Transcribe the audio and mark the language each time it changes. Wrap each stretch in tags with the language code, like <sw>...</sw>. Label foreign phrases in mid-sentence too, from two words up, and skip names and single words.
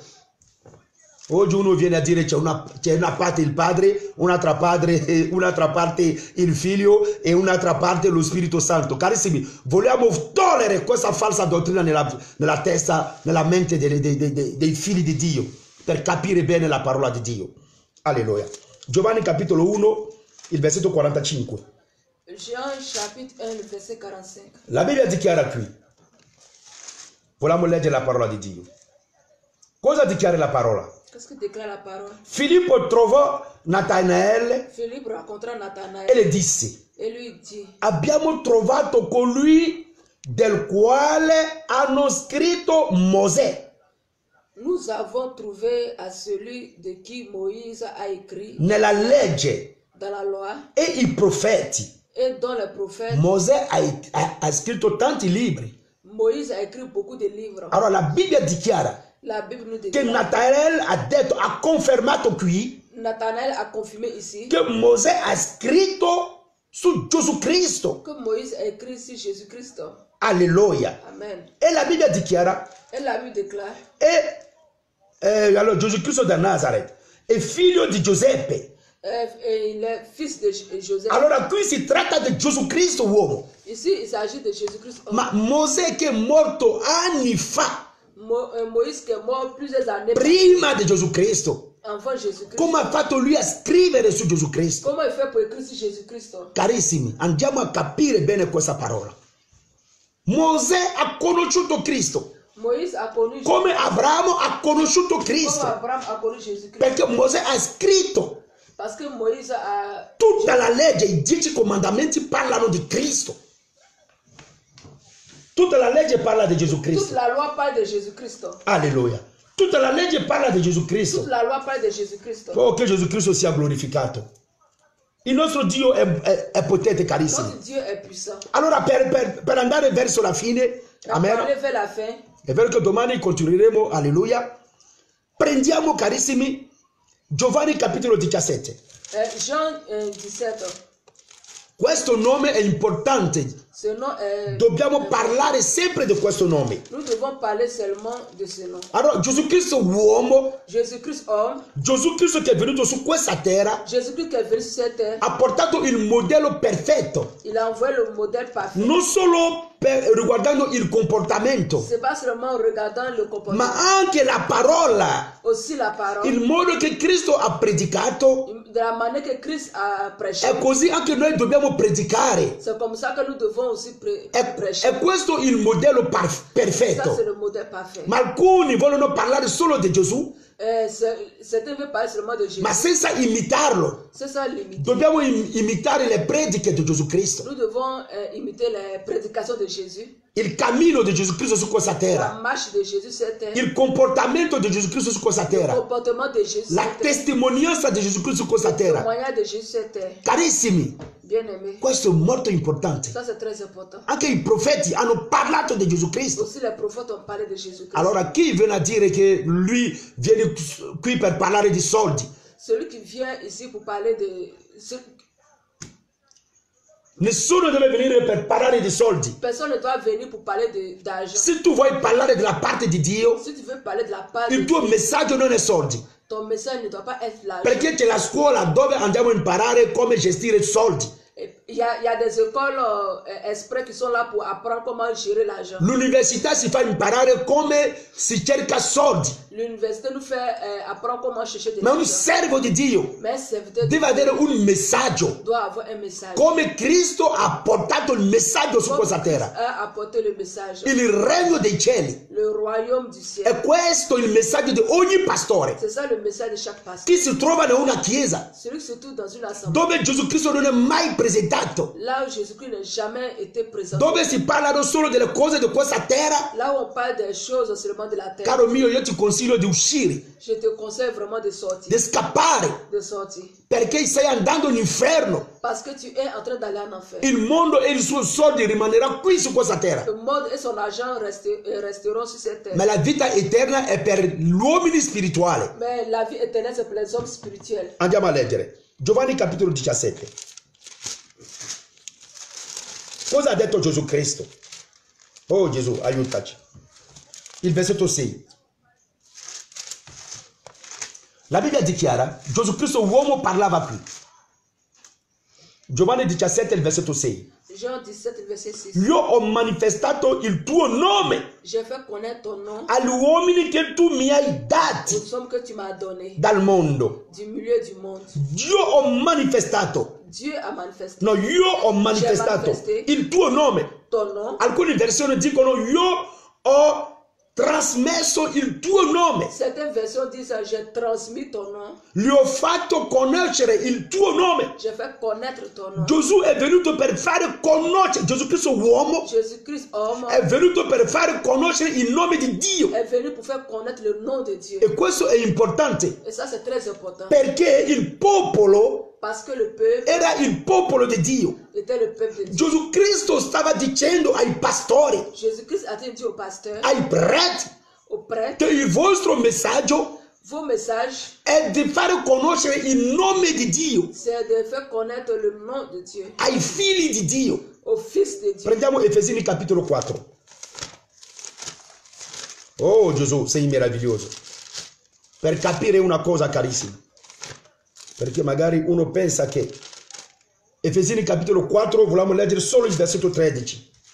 <it>Oggi uno viene a dire c'è una parte il Padre, un'altra parte il Figlio e un'altra parte lo Spirito Santo. Carissimi, vogliamo togliere questa falsa dottrina nella testa, nella mente dei figli di Dio, per capire bene la parola di Dio. Alleluia. Giovanni capitolo 1, il versetto 45.</it> <fr>Jean chapitre 1, verset 45.</fr> <it>La Bibbia dichiara qui. Vogliamo leggere la parola di Dio. Cosa dichiara la parola?</it> <fr>Qu'est-ce que déclare la parole?</fr> <it>Filippo trovò Natanaele</it> <fr>Philippe rencontra Nathanaël</fr> <it>e le disse:</it> <fr>et lui dit,</fr> <it>abbiamo trovato colui del quale hanno scritto Mosè</it> <fr>nous avons trouvé à celui de qui Moïse a écrit</fr> <it>nella legge</it> <fr>dans la loi</fr> <it>e i profeti.</it> <fr>et dans les prophètes.</fr> <it>Mosè ha scritto tanti libri.</it> <fr>Moïse a écrit beaucoup de livres.</fr> <it>Allora la Bibbia dichiara</it> <fr>La Bible nous</fr> <it>che</it> <fr>déclare.</fr> <it>Natanaele ha confermato qui</it> <fr>Nathanaël a confirmé ici</fr> <it>che Mosè ha scritto su Gesù Cristo.</it> <fr>que Moïse a écrit sur Jésus-Christ.</fr> <it>Alleluia. Amen. E la Bibbia dichiara</it> <fr>Et la Bible déclare,</fr> <it>allora Gesù Cristo da Nazareth è figlio di Giuseppe.</it> <fr>et il est fils de Joseph.</fr> <it>Allora qui si tratta di Gesù Cristo uomo.</it> <fr>Ici, il s'agit de Jésus-Christ.</fr> <it>Ma Mosè che è morto anni fa,</it> <fr>Moïse qui est mort plusieurs années</fr> <it>prima di Gesù Cristo,</it> <fr>avant Jésus-Christ.</fr> <it>come ha fatto lui a scrivere su Gesù Cristo?</it> <fr>Comment il fait pour écrire sur Jésus-Christ?</fr> <it>Carissimi, andiamo a capire bene questa parola. Mosè ha conosciuto Cristo,</it> <fr>Moïse a connu</fr> <it>come Abramo ha conosciuto</it> <fr>Comme</fr> <it>Cristo,</it> <fr>Abraham a connu Jésus-Christ.</fr> <it>perché Mosè ha scritto.</it> <fr>Parce que Moïse a...</fr> <it>Tutta la legge, i 10 comandamenti parlano di Cristo. Tutta la legge parla di Gesù</it> <fr>Toute</fr> <it>Cristo.</it> <fr>la loi parle de Jésus-Christ.</fr> <it>Alleluia. Tutta la legge parla di Gesù Cristo.</it> <fr>Toute la loi parle de Jésus-Christ.</fr> <it>Oh, che Gesù Cristo sia glorificato. Il nostro Dio è potente, carissimi.</it> <fr>Notre Dieu est puissant.</fr> <it>Allora, per andare verso la fine,</it> <fr>On va amen, aller vers la fin.</fr> <it>È vero che domani continueremo, alleluia. Prendiamo carissimi Giovanni capitolo 17.</it> <fr>Jean 17.</fr> <it>Questo nome è importante.</it> <fr>Ce nom est...</fr> <it>Dobbiamo parlare sempre di questo nome.</it> <fr>Nous devons parler seulement de ce nom.</fr> <it>Allora, Gesù Cristo uomo,</it> <fr>Jésus-Christ homme,</fr> <it>Gesù Cristo che è venuto su questa terra,</it> <fr>Jésus-Christ qui est venu sur cette terre,</fr> <it>ha portato il modello perfetto,</it> <fr>il a envoyé le modèle parfait.</fr> <it>non solo riguardando il comportamento,</it> <fr>C'est pas seulement en regardant le comportement,</fr> <it>ma anche la parola,</it> <fr>aussi la parole,</fr> <it>il modo che Cristo ha predicato.</it> <fr>de la manière que Christ a prêché.</fr> <it>E così anche noi dobbiamo predicare.</it> <fr>C'est comme ça que nous devons aussi prêcher.</fr> <it>E questo è il modello</it> <fr>Ça,</fr> <it>perfetto.</it> <fr>c'est le modèle parfait.</fr> <it>Ma alcuni vogliono parlare solo di Gesù,</it> <fr>Certains veulent parler seulement de Jésus.</fr> <it>ma senza imitarlo.</it> <fr>C'est ça limite.</fr> <it>Dobbiamo imitare le prediche di Gesù Cristo,</it> <fr>Nous devons imiter les prédications de Jésus,</fr> <it>il cammino di Gesù Cristo su questa</it> <fr>la</fr> <it>terra,</it> <fr>marche de Jésus sur cette terre,</fr> <it>il comportamento di Gesù Cristo su questa</it> <fr>le</fr> <it>terra,</it> <fr>comportement de Jésus sur la cette terre,</fr> <it>testimonianza di Gesù Cristo su questa</it> <fr>le</fr> <it>terra.</it> <fr>témoignage de Jésus sur cette terre.</fr> <it>Carissimi,</it> <fr>Bien-aimé,</fr> <it>questo è molto importante.</it> <fr>ça c'est très important.</fr> <it>Anche i profeti hanno parlato di Gesù Cristo.</it> <fr>Aussi les prophètes ont parlé de Jésus-Christ.</fr> <it>Allora chi viene a dire che lui viene qui per parlare di soldi?</it> <fr>Celui qui vient ici pour parler de...</fr> <it>Nessuno deve venire per parlare di soldi.</it> <fr>Personne ne doit venir pour parler d'argent.</fr> <it>Se tu vuoi parlare della parte di Dio,</it> <fr>Si tu veux parler de la part de</fr> <it>il tuo</it> <fr>Dieu,</fr> <it>messaggio non è soldi.</it> <fr>ton message ne doit pas être l'argent.</fr> <it>Perché c'è la scuola dove andiamo a imparare come gestire soldi.</it> <fr>Il y a des écoles exprès qui sont là pour apprendre comment gérer l'argent.</fr> <it>L'università si fa imparare come si cerca soldi.</it> <fr>L'université nous fait apprendre comment chercher des</fr> <it>Ma un</it> <fr>argent.</fr> <it>servo di Dio</it> <fr>Mais un serviteur de</fr> <it>deve avere un messaggio.</it> <fr>doit avoir un message.</fr> <it>Come Cristo ha portato il messaggio su</it> <fr>Comme</fr> <it>questa</it> <fr>Christ</fr> <it>terra.</it> <fr>a apporté le message.</fr> <it>Il regno dei cieli.</it> <fr>Le royaume du ciel.</fr> <it>E questo è il messaggio di ogni pastore.</it> <fr>C'est ça le message de chaque pasteur.</fr> <it>Chi si trova in una chiesa</it> <fr>Celui qui se trouve dans une assemblée.</fr> <it>dove Gesù Cristo non è mai presentato,</it> <fr>Là où Jésus-Christ n'a jamais été présent.</fr> <it>dove si parlano solo delle cose di questa terra,</it> <fr>Là où on parle des choses seulement de la terre.</fr> <it>caro mio, io ti consiglio di uscire,</it> <fr>Je te conseille vraiment de sortir.</fr> <it>di scappare,</it> <fr>De sortir.</fr> <it>perché stai andando all'inferno.</it> <fr>Parce que tu es en train d'aller en enfer.</fr> <it>Il mondo e i suoi soldi rimanerà qui su questa terra,</it> <fr>Le monde et son argent resteront sur cette terre.</fr> <it>ma la vita eterna è per gli uomini spirituali.</it> <fr>Mais la vie éternelle, c'est pour les hommes spirituels.</fr> <it>Andiamo a leggere Giovanni capitolo 17. Cosa ha detto Gesù Cristo? Oh Gesù, aiutaci. Il versetto 6. La Bibbia dichiara, Gesù Cristo uomo parlava qui. Giovanni 17, il versetto 6.</it> <fr>Jean 17, verset 6.</fr> <it>Io ho manifestato il tuo nome</it> <fr>J'ai fait connaître ton nom</fr> <it>agli uomini che tu mi hai dati</it> <fr>aux hommes que tu m'as donné</fr> <it>dal mondo.</it> <fr>du milieu du monde.</fr> <it>Io ho manifestato,</it> <fr>Dieu a manifesté</fr> <it>no, io ho manifestato il tuo nome.</it> <fr>ton nom.</fr> <it>Alcune versioni dicono io ho trasmesso il tuo nome.</it> <fr>Certaines versions disent j'ai transmis ton nom.</fr> <it>Gli ho fatto conoscere il tuo nome.</it> <fr>J'ai fait connaître ton nom.</fr> <it>Gesù è venuto per fare conoscere, Gesù Cristo uomo</it> <fr>Jésus-Christ homme</fr> <it>è venuto per fare conoscere il nome di Dio.</it> <fr>est venu pour faire connaître le nom de Dieu.</fr> <it>E questo è importante</it> <fr>Et ça c'est très important.</fr> <it>perché il popolo</it> <fr>Parce que le peuple</fr> <it>era il popolo di Dio.</it> <fr>était le peuple de Dieu.</fr> <it>Gesù Cristo stava dicendo ai pastori,</it> <fr>Jésus-Christ a dit au pasteur,</fr> <it>ai preti,</it> <fr>aux prêtres,</fr> <it>che il vostro messaggio</it> <fr>vos messages,</fr> <it>è di fare conoscere il nome di Dio</it> <fr>c'est de faire connaître le nom de Dieu</fr> <it>ai figli di Dio.</it> <fr>au Fils de Dieu.</fr> <it>Prendiamo Efesini capitolo 4. Oh Gesù, sei meraviglioso. Per capire una cosa carissima, perché magari uno pensa che Efesini capitolo 4 vogliamo leggere solo il versetto 13.</it>